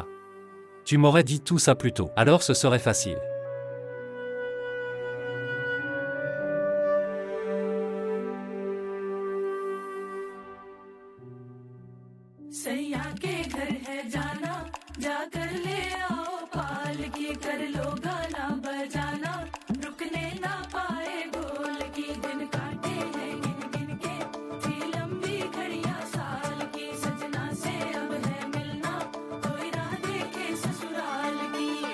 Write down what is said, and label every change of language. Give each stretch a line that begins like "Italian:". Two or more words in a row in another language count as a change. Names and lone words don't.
French: Tu m'aurais dit tout ça plus tôt, alors ce serait facile.
Hindi: सैया के घर है जाना जाकर ले आओ पालकी कर लो गाना बजाना रुकने ना पाए ढोल की दिन काटे हैं गिन गिन के थी लंबी घड़ियां साल की सजना से अब है मिलना कोई राह देखे ससुराल की